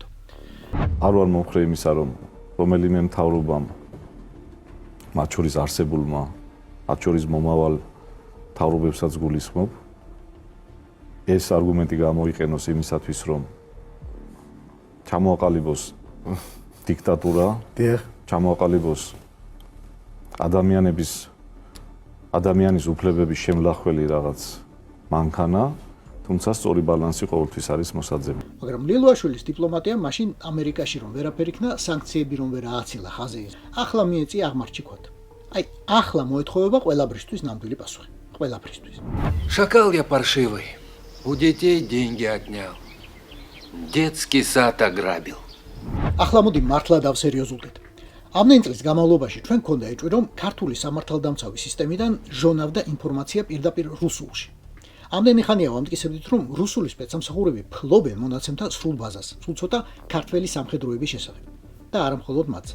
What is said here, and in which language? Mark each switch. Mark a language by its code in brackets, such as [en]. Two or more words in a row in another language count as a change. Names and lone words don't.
[ka] არ ვარ მომხრე იმისა, რომ რომელიმე მთავრობამ მათ შორის არსებულმა, მათ შორის მომავალ მთავრობებსაც გულისხმობ ეს არგუმენტი გამოიყენოს იმისათვის რომ ჩამოაყალიბოს დიქტატურა, ჩამოაყალიბოს ადამიანის უფლებების შემლახველი რაღაც მანქანა, თუმცა სწორი ბალანსი ყოველთვის არის მოსაძებნი. მაგრამ ლილუაშვილის დიპლომატია მაშინ ამერიკაში რომ ვერაფერი იქნა, სანქციები რომ ვერ ააცილა ხაზე. ახლა მიეწია აღმარჩიქვად. აი, ახლა მოეთხოვება ყველაბრისთვის ნამდვილი პასუხი. ყველაბრისთვის. [ru] Шакал я паршивый. У детей деньги отнял. Детский сад ограбил. [ka] ახლა მოდი მართლა დავსერიოზულდეთ. ამდენი წლის განმავლობაში ჩვენ გქონდა ეჭვი, რომ ქართული სამართალდამცავი სისტემიდან ჟონავდა ინფორმაცია პირდაპირ რუსულში. ამდენი ხანია ვამტკიცებდით, რომ რუსული სპეცსამსახურები ფლობენ მონაცემთა სრულ ბაზას, სულ ცოტა ქართველი სამხედროების შესახებ და არა მხოლოდ მათზე.